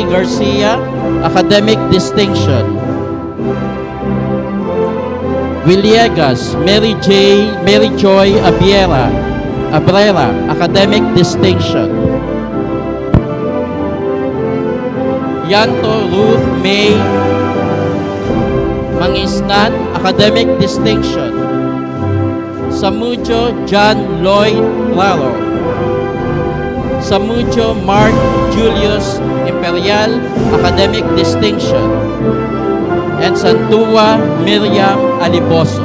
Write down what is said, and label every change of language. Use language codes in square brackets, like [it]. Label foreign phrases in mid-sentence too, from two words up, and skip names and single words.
[en] Garcia, academic distinction. Villegas Mary Joy Abrera, academic distinction. Yanto Ruth May Mangisnan, academic distinction. Samudio John Lloyd Raro. Samudio Mark Julius Imperial, Academic Distinction. And Santua Miriam Aliboso.